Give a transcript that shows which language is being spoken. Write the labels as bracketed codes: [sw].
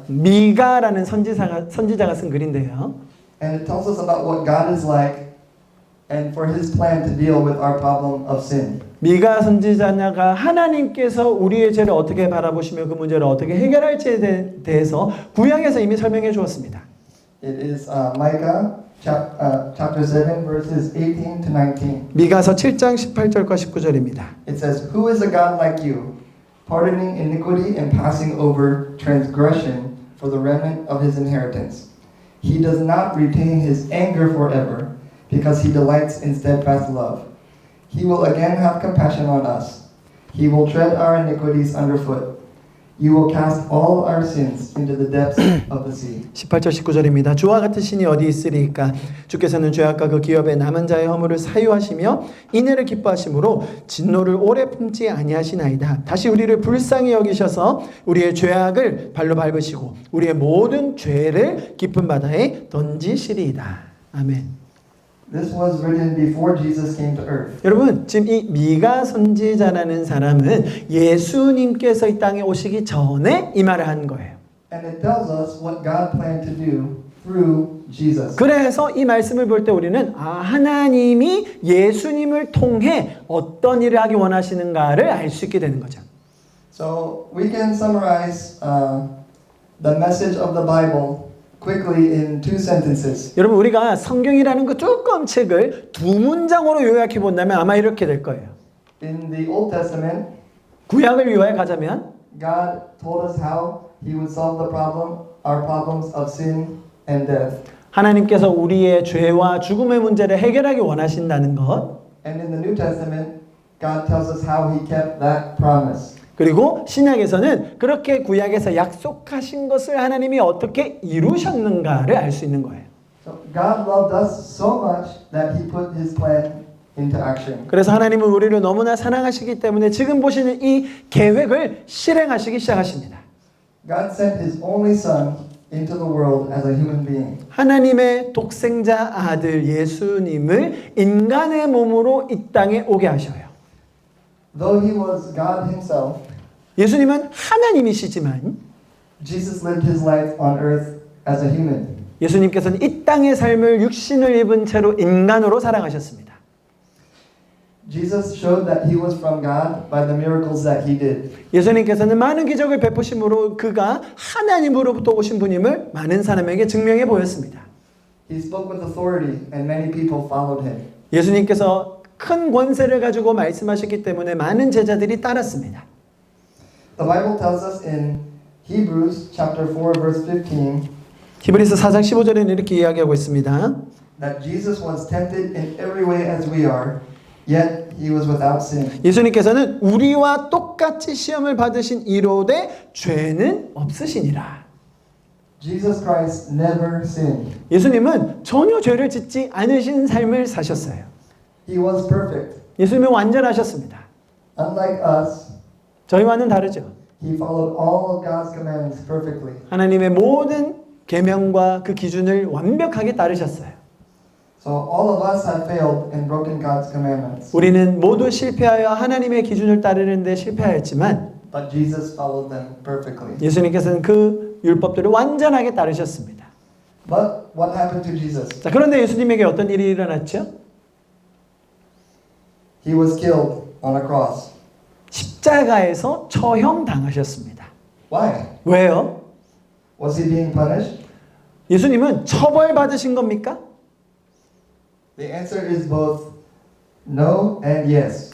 [ko] 미가라는 선지자가 쓴 글인데요. [en] and it tells us about what God is like and for His plan to deal with our problem of sin. [ko] 미가 선지자가 하나님께서 우리의 죄를 어떻게 바라보시며 그 문제를 어떻게 해결할지에 대해서 구약에서 이미 설명해 주었습니다. [en] It is Micah chapter 7 verses 18 to 19. [ko] 미가서 7장 18절과 19절입니다. [en] It says, "Who is a God like you, pardoning iniquity and passing over transgression for the remnant of His inheritance? He does not retain His anger forever, because He delights in steadfast love. He will again have compassion on us. He will tread our iniquities underfoot. You will cast all our sins into the depths of the sea." [ko] 18절 19절입니다. 주와 같은 신이 어디 있으리까? 주께서는 죄악과 그 기업에 남은 자의 허물을 사유하시며 인애를 기뻐하심으로 진노를 오래 품지 아니하시나이다. 다시 우리를 불쌍히 여기셔서 우리의 죄악을 발로 밟으시고 우리의 모든 죄를 깊은 바다에 던지시리이다. 아멘. [en] This was written before Jesus came to earth. [ko] 여러분 지금 이 미가 선지자라는 사람은 예수님께서 이 땅에 오시기 전에 이 말을 한 거예요. [en] And it tells us what God planned to do through Jesus. [ko] 그래서 이 말씀을 볼 때 우리는 하나님이 예수님을 통해 어떤 일을 하기 원하시는가를 알 수 있게 되는 거죠. [en] So we can summarize the message of the Bible quickly in two sentences. [ko] 여러분 우리가 성경이라는 그 두꺼운 책을 두 문장으로 요약해 본다면 아마 이렇게 될 거예요. [en] In the Old Testament, [ko] 구약을 요약하자면 [en] God told us how He would solve the problem, our problems of sin and death. [ko] 하나님께서 우리의 죄와 죽음의 문제를 해결하기 원하신다는 것. [en] And in the New Testament, God tells us how He kept that promise. [ko] 그리고 신약에서는 그렇게 구약에서 약속하신 것을 하나님이 어떻게 이루셨는가를 알 수 있는 거예요. [en] So God loved us so much that He put His plan into action. [ko] 그래서 하나님은 우리를 너무나 사랑하시기 때문에 지금 보시는 이 계획을 실행하시기 시작하십니다. [en] God sent His only Son into the world as a human being. [ko] 하나님의 독생자 아들 예수님을 인간의 몸으로 이 땅에 오게 하셔요. [en] Though He was God Himself, [ko] 예수님은 하나님이시지만 [en] Jesus lived His life on earth as a human. [ko] 예수님께서는 이 땅의 삶을 육신을 입은 채로 인간으로 살아가셨습니다. [en] Jesus showed that He was from God by the miracles that He did. [ko] 예수님께서는 많은 기적을 베푸심으로 그가 하나님으로부터 오신 분임을 많은 사람에게 증명해 보였습니다. [en] He spoke with authority and many people followed Him. [ko] 예수님께서 큰 권세를 가지고 말씀하셨기 때문에 많은 제자들이 따랐습니다. [en] The Bible tells us in Hebrews chapter 4 verse 15 [ko] 히브리서 4장 15절에는 이렇게 이야기하고 있습니다. [en] that Jesus was tempted in every way as we are, yet He was without sin. [ko] 예수님께서는 우리와 똑같이 시험을 받으신 이로되 죄는 없으시니라. [en] Jesus Christ never sinned. [ko] 예수님은 전혀 죄를 짓지 않으신 삶을 사셨어요. [en] He was perfect. [ko] 예수님은 완전하셨습니다. [en] Unlike us, [ko] 저희와는 다르죠. [en] He followed all of God's commandments perfectly. [ko] 하나님의 모든 계명과 그 기준을 완벽하게 따르셨어요. [en] So all of us have failed and broken God's commandments. [ko] 우리는 모두 실패하여 하나님의 기준을 따르는 데 실패하였지만 [en] But Jesus followed them perfectly. [ko] 예수님께서는 그 율법들을 완전하게 따르셨습니다. [en] But what happened to Jesus? [ko] 자, 그런데 예수님에게 어떤 일이 일어났죠? [en] He was killed on a cross. [ko] 십자가에서 처형당하셨습니다. [en] Why? [ko] 왜요? [en] Was He being punished? [ko] 예수님은 처벌받으신 겁니까? [en] The answer is both no and yes.